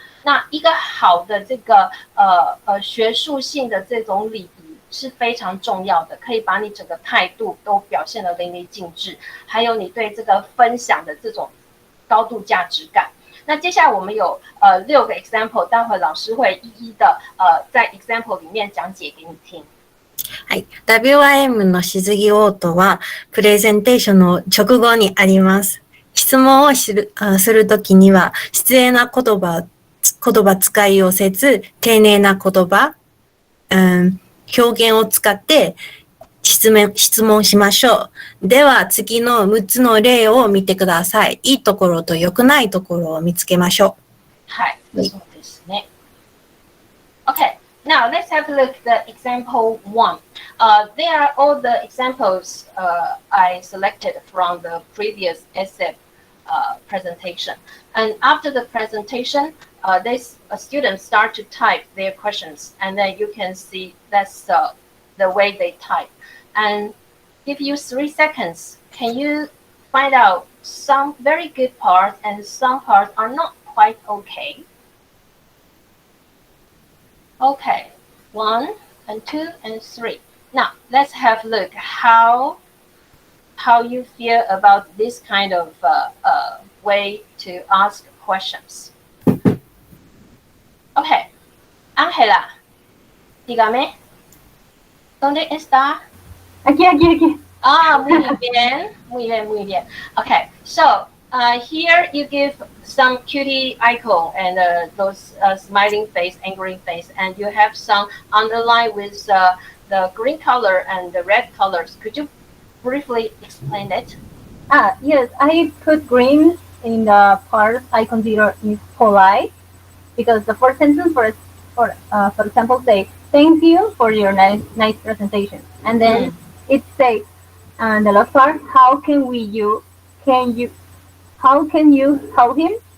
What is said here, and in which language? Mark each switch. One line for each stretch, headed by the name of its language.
Chinese: 那一个好的这个学术性的这种礼仪是非常重要的，可以把你整个态度都表现得淋漓尽致，还有你对这个分享的这种高度价值感。那接下来我们有6个 example， 待会老师会一一的在 example 里面讲解给你听。
Japanese: はい。 WIM の質疑応答は、プレゼンテーションの直後にあります。質問をするときには、失礼な言葉使いをせず、丁寧な言葉、表現を使って質問しましょう。では、次の6つの例を見てください。いいところと良くないところを見つけましょう。はい。そうですね。Okay.
English: Now let's have a look at example 1. They are all the examples I selected from the previous essay presentation. And after the presentation, students start to type their questions, and then you can see that's the way they type. And give you 3 seconds. Can you find out some very good parts and some parts are not quite okay? Okay, 1 and 2 and 3. Now let's have a look how you feel about this kind of way to ask questions.
Spanish: Okay, Ángela, dígame, ¿dónde está? Aquí. Muy bien, muy bien, muy bien.
English: Okay, so here you give some cutie icon and those smiling face, angry face, and you have some underline with the green color and the red colors. Could you briefly explain it? Yes, I put green in the part I consider is polite, because the first sentence, for example, say, "Thank you for your nice presentation," and then it says, and the last part, how can you help him?